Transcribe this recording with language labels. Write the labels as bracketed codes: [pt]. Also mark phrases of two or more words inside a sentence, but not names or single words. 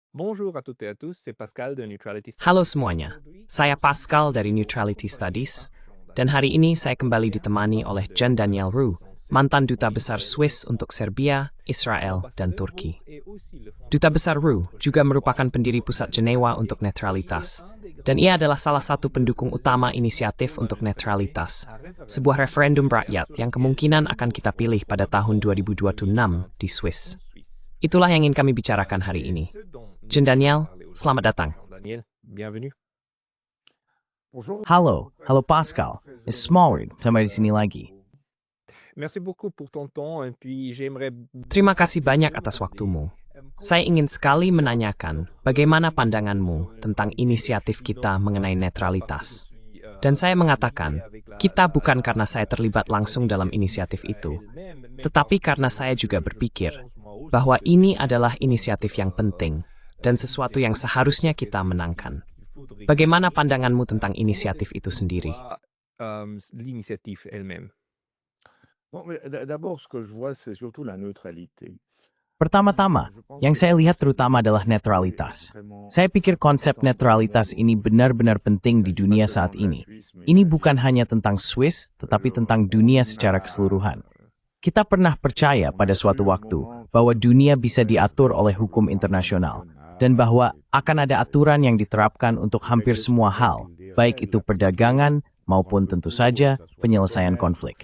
[fr] Bonjour à toutes et à tous, c'est Pascal de Neutrality Studies. [id] Halo semuanya, saya Pascal dari Neutrality Studies, dan hari ini saya kembali ditemani oleh John Daniel Roux, mantan Duta Besar Swiss untuk Serbia, Israel, dan Turki. Duta Besar Roux juga merupakan pendiri Pusat Jenewa untuk Netralitas, dan ia adalah salah satu pendukung utama inisiatif untuk netralitas, sebuah referendum rakyat yang kemungkinan akan kita pilih pada tahun 2026 di Swiss. Itulah yang ingin kami bicarakan hari ini. John Daniel, selamat datang. [fr] Daniel, bienvenue. [id] Halo Pascal. [en] It's Smallwood, [id] sampai di sini lagi. [fr] Merci beaucoup pour ton temps et puis j'aimerais [id] Terima kasih banyak atas waktumu. Saya ingin sekali menanyakan bagaimana pandanganmu tentang inisiatif kita mengenai netralitas. Dan saya mengatakan, kita bukan karena saya terlibat langsung dalam inisiatif itu, tetapi karena saya juga berpikir bahwa ini adalah inisiatif yang penting dan sesuatu yang seharusnya kita menangkan. Bagaimana pandanganmu tentang inisiatif itu sendiri? [fr] l'initiative elle-même. D'abord, ce que je vois, c'est surtout la neutralité. [id] Pertama-tama, yang saya lihat terutama adalah netralitas. Saya pikir konsep netralitas ini benar-benar penting di dunia saat ini. Ini bukan hanya tentang Swiss, tetapi tentang dunia secara keseluruhan. Kita pernah percaya pada suatu waktu bahwa dunia bisa diatur oleh hukum internasional, dan bahwa akan ada aturan yang diterapkan untuk hampir semua hal, baik itu perdagangan maupun tentu saja penyelesaian konflik.